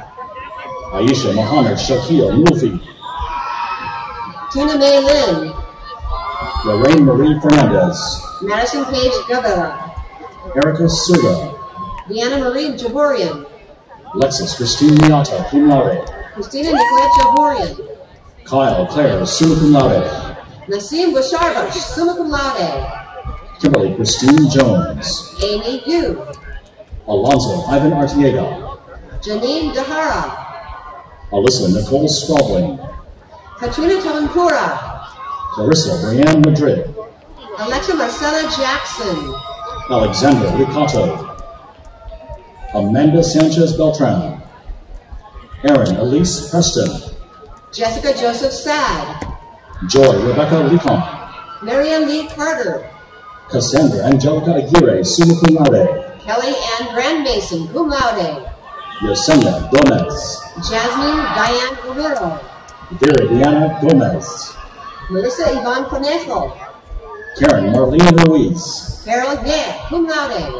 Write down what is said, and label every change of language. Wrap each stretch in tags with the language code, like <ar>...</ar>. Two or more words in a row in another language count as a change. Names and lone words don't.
<en>Aisha Mohammed Shakil Mufi. Tina May Lynn. Lorraine Marie Fernandez. Madison Page Gavella. Erica Suga. Deanna Marie Jaborian. Lexis Christine Miata,</en> <la>cum laude.</la> <en>Christina Nicolette Jaborian. Kyle Claire,</en> <la>summa cum laude.</la> <en>Nasim Busharbash,</en> <la>summa cum laude.</la> <en>Kimberly Christine Jones. Amy Yu. Alonzo Ivan Artiega. Janine Dahara. Alyssa Nicole Spalding. Katrina Tavankura. Clarissa Brianne Madrid. Alexa Marcella Jackson. Alexandra Ricato. Amanda Sanchez Beltran. Erin Elise Preston. Jessica Joseph Sad. Joy Rebecca Lecon. Marianne Lee Carter. Cassandra Angelica Aguirre,</en> <la>summa cum laude.</la> <en>Kelly Ann Grand Mason,</en> <la>cum laude.</la> <en>Yesenia Gomez. Jasmine Diane Guerrero. Viridiana Gomez. Melissa Yvonne Conejo. Karen Marlene Ruiz. Carol Gant,</en> <la>cum laude.</la>